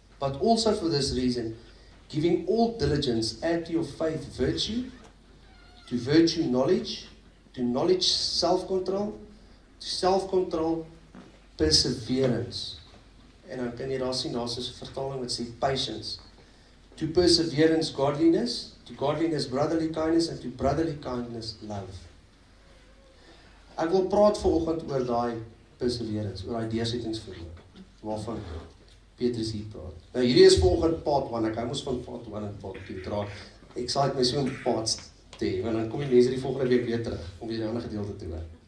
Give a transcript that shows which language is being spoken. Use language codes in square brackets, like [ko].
[en] But also for this reason, giving all diligence, add to your faith virtue, to virtue knowledge, to knowledge self-control, to self-control perseverance. [af] En dan kan jy daar sien, daar is 'n vertaling wat sê patience. [en] To perseverance godliness, to godliness brotherly kindness, and to brotherly kindness love. [af] Ek wil praat vanoggend oor daai perseverance, oor daai deursettingsvermoë, waarvan Petrus hier praat. Nou hierdie is vanoggend part 1, ek hou mos van part 1 en part 2 draai. Ek sal dit my so 'n parts te, want dan kom die mense die volgende week weer terug, om weer 'n ander gedeelte te hoor.